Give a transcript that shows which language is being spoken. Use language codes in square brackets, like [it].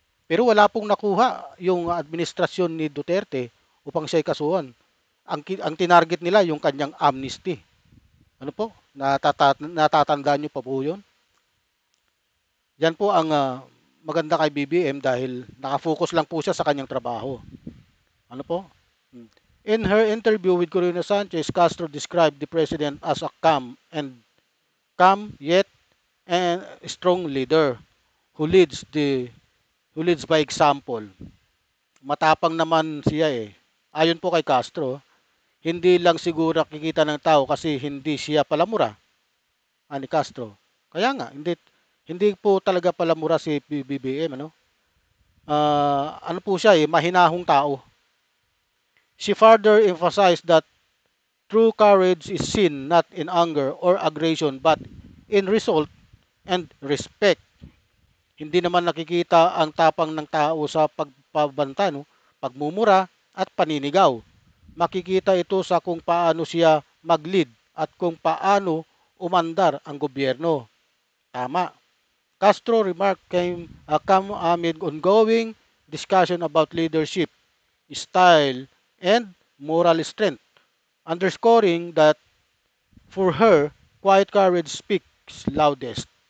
[tl] Pero wala pong nakuha yung administrasyon ni Duterte upang siya ay kasuhan. Ang tinarget nila yung kanyang amnesty. Ano po? Natatandaan niyo pa po yun? Yan po ang maganda kay BBM dahil nakafocus lang po siya sa kanyang trabaho. Ano po? [en] In her interview with Corina Sanchez, Castro described the president as a calm yet and strong leader who leads by example. [tl] Matapang naman siya eh. Ayon po kay Castro, hindi lang siguro nakikita ng tao kasi hindi siya palamura. Ani Castro. Kaya nga, hindi po talaga palamura si BBM, ano po siya eh, mahinahong tao. [en] She further emphasized that true courage is seen not in anger or aggression but in result and respect. [tl] Hindi naman nakikita ang tapang ng tao sa pagpabanta, pagmumura at paninigaw. Makikita ito sa kung paano siya mag-lead at kung paano umandar ang gobyerno. Tama. [en] Castro remark come amid ongoing discussion about leadership, style, and moral strength, underscoring that for her, quiet courage speaks loudest.